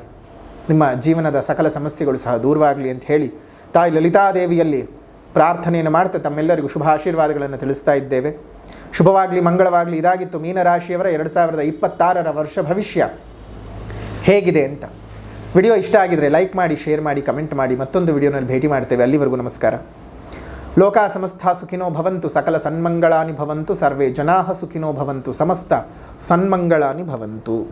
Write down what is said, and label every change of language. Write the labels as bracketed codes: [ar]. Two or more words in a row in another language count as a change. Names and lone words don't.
[kn] ನಿಮ್ಮ ಜೀವನದ ಸಕಲ ಸಮಸ್ಯೆಗಳು ಸಹ ದೂರವಾಗಲಿ ಅಂತ ಹೇಳಿ ತಾಯಿ ಲಲಿತಾದೇವಿಯಲ್ಲಿ ಪ್ರಾರ್ಥನೆಯನ್ನು ಮಾಡ್ತಾ ತಮ್ಮೆಲ್ಲರಿಗೂ ಶುಭ ಆಶೀರ್ವಾದಗಳನ್ನು ತಿಳಿಸ್ತಾ ಇದ್ದೇವೆ. ಶುಭವಾಗಲಿ, ಮಂಗಳವಾಗಲಿ. ಇದಾಗಿತ್ತು ಮೀನರಾಶಿಯವರ 2026ರ ವರ್ಷ ಭವಿಷ್ಯ ಹೇಗಿದೆ ಅಂತ. ವಿಡಿಯೋ ಇಷ್ಟ ಆಗಿದರೆ ಲೈಕ್ ಮಾಡಿ, ಶೇರ್ ಮಾಡಿ, ಕಮೆಂಟ್ ಮಾಡಿ. ಮತ್ತೊಂದು ವಿಡಿಯೋನಲ್ಲಿ ಭೇಟಿ ಮಾಡ್ತೇವೆ. ಅಲ್ಲಿವರೆಗೂ ನಮಸ್ಕಾರ. [sa] ಲೋಕ ಸಮಸ್ತ ಸುಖಿನೋ ಭವಂತು, ಸಕಲ ಸನ್ಮಂಗಳಾನಿ ಭವಂತು, ಸರ್ವೇ ಜನಾಃ ಸುಖಿನೋ ಭವಂತು, ಸಮಸ್ತ ಸನ್ಮಂಗಳಾನಿ ಭವಂತು.